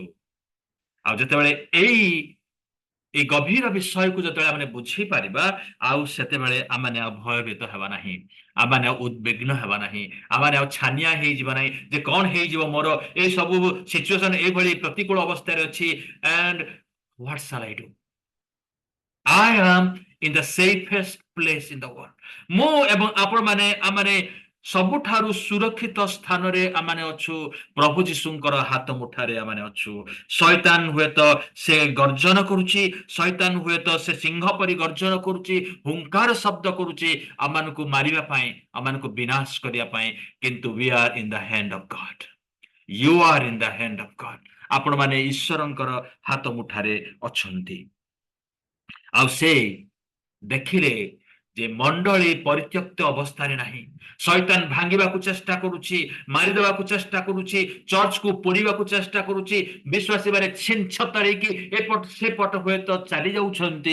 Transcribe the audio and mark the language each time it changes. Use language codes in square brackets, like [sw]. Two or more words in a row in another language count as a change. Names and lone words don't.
[or] ଆଉ ଯେତେବେଳେ ଏଇ ଗଭୀର ବିଷୟକୁ ଯେତେବେଳେ ଆମେ ବୁଝିପାରିବା, ଆଉ ସେତେବେଳେ ଆମେ ଆଉ ଭୟଭୀତ ହେବା ନାହିଁ, ଆମେ ଆଉ ଉଦ୍ବିଗ୍ନ ହେବା ନାହିଁ, ଆମେ ଆଉ ଛାନିଆ ହେଇଯିବା ନାହିଁ ଯେ କଣ ହେଇଯିବ, ମୋର ଏଇ ସବୁ ସିଚୁଏସନ ଏଇଭଳି ପ୍ରତିକୂଳ ଅବସ୍ଥାରେ ଅଛି, [en] and what shall I do? I am in the safest place in the world. [or] ମୁଁ ଏବଂ ଆପଣମାନେ ଆମେ ସବୁଠାରୁ ସୁରକ୍ଷିତ ସ୍ଥାନରେ ଆମେ ଅଛୁ, ପ୍ରଭୁ ଯୀଶୁଙ୍କର ହାତ ମୁଠାରେ ଆମେ ଅଛୁ। ଶୈତାନ ହୁଏତ ସେ ଗର୍ଜନ କରୁଛି, ଶୈତାନ ହୁଏତ ସେ ସିଂହ ପରି ଗର୍ଜନ କରୁଛି, ହୁଙ୍କାର ଶବ୍ଦ କରୁଛି ଆମମାନଙ୍କୁ ମାରିବା ପାଇଁ, ଆମମାନଙ୍କୁ ବିନାଶ କରିବା ପାଇଁ, କିନ୍ତୁ [en] we are in the hand of God. You are in the hand of God. [or] ଆପଣମାନେ ଈଶ୍ୱରଙ୍କର ହାତ ମୁଠାରେ ଅଛନ୍ତି। ଆଉ ସେ ଦେଖିଲେ ଯେ ମଣ୍ଡଳୀ ପରିତ୍ୟକ୍ତ ଅବସ୍ଥାରେ ନାହିଁ। ଶୈତାନ ଭାଙ୍ଗିବାକୁ ଚେଷ୍ଟା କରୁଛି, ମାରିଦେବାକୁ ଚେଷ୍ଟା କରୁଛି, ଚର୍ଚ୍ଚକୁ ପୋଡ଼ିବାକୁ ଚେଷ୍ଟା କରୁଛି, ବିଶ୍ୱାସୀ ମାନେ ଛିନ ଛତରେଇକି ଏପଟ ସେପଟ ହୁଏତ ଚାଲି ଯାଉଛନ୍ତି।